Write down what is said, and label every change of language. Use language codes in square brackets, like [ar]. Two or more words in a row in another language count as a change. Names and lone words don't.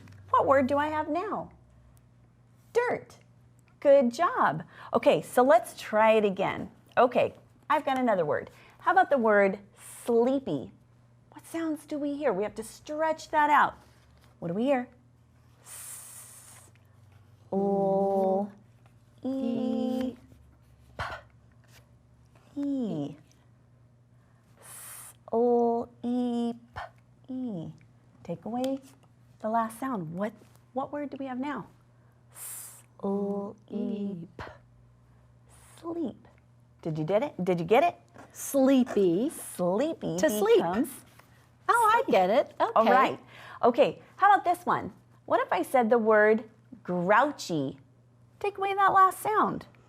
[en] What word do I have now? Dirt. Good job. Okay, so let's try it again. Okay, I've got another word. How about the word sleepy? What sounds do we hear? We have to stretch that out. What do we hear? S, o, e, p, e. S, o, e, p, e. Take away the last sound. What word do we have now? S, o, e, p. Sleep. Did you get it? Did you get it? Sleepy. Sleepy To sleep. becomes Oh, I get it. Okay. all right. Okay, how about this one? What if I said the word grouchy? Take away that last sound.